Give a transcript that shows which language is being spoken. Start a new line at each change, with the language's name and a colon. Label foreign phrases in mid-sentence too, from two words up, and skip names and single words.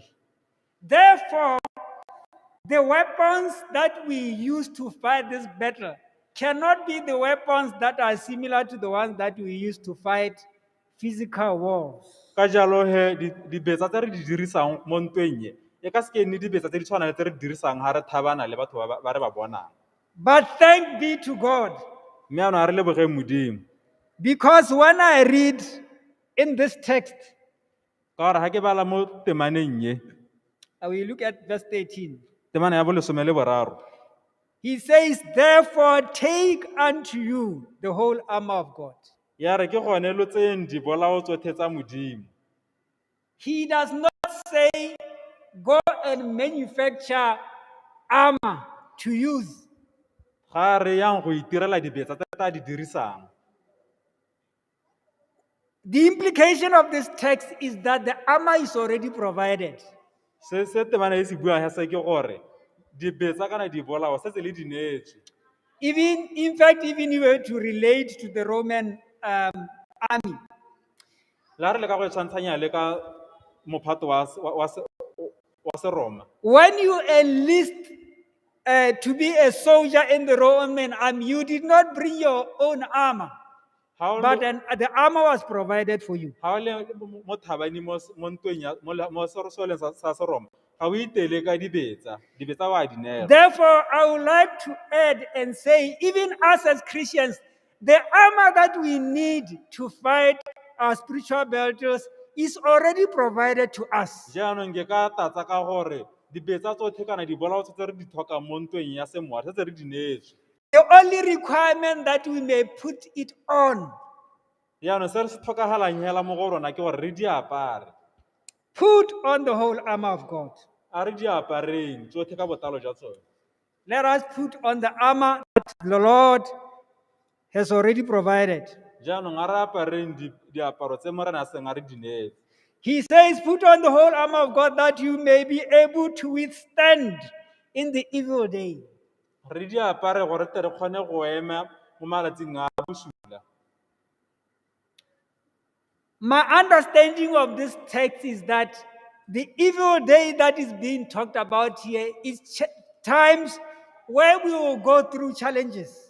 English: Therefore, the weapons that we use to fight this battle cannot be the weapons that are similar to the ones that we use to fight physical wars.
Tswana: Ka jalo he dibetsa tse re di dirisang mo ntweng e ka se ke nne dibetsa tse di tshwanang le tse re di dirisang ha re thabana le batho ba re ba bonang.
English: But thank be to God,
Tswana: Mme ano a re leboge Modimo
English: because when I read in this text,
Tswana: ka gore ha ke bala mo temaneng ye
English: I will look at verse 13.
Tswana: temana ya bolesome le boraro.
English: He says, "Therefore take unto you the whole armor of God."
Tswana: Ya re ke gone lo tseng di bolao tsotlhe tsa Modimo.
English: He does not say, "Go and manufacture armor to use."
Tswana: Ga re yang go itirela dibetsa tse ta di dirisang.
English: The implication of this text is that the armor is already provided.
Tswana: Se temana e se buang ya se ke gore dibetsa kana di bolao se tse le di neetswe.
English: Even, in fact, even if you were to relate to the Roman army,
Tswana: La re le ka go tshwantshanya le ka mophato wa Seroma.
English: when you enlist to be a soldier in the Roman army, you did not bring your own armor, but the armor was provided for you.
Tswana: Ha o le mo thabani mo ntweng ya mo sorosoleng sa Seroma ga o itele ka dibetsa wa di neela.
English: Therefore, I would like to add and say, even us as Christians, the armor that we need to fight our spiritual battles is already provided to us.
Tswana: Jaanong ke ka tatsa ka gore dibetsa tsotlhe kana di bolao tse re di tlhokang mo ntweng ya semowa tse re di neetswe.
English: The only requirement that we may put it on,
Tswana: Jaanong se re se tlhokagalang hela mo go rona ke gore re di apare.
English: put on the whole armor of God.
Tswana: A re di apareng tsotlhe ka botalo jwa tsone.
English: Let us put on the armor that the Lord has already provided.
Tswana: Jaanong a re apareng diaparo tse morena a seng a re di neetse.
English: He says, put on the whole armor of God that you may be able to withstand in the evil day.
Tswana: Re di apare gore tle re kgone go ema mo malatsing a bosula.
English: My understanding of this text is that the evil day that is being talked about here is times where we will go through challenges.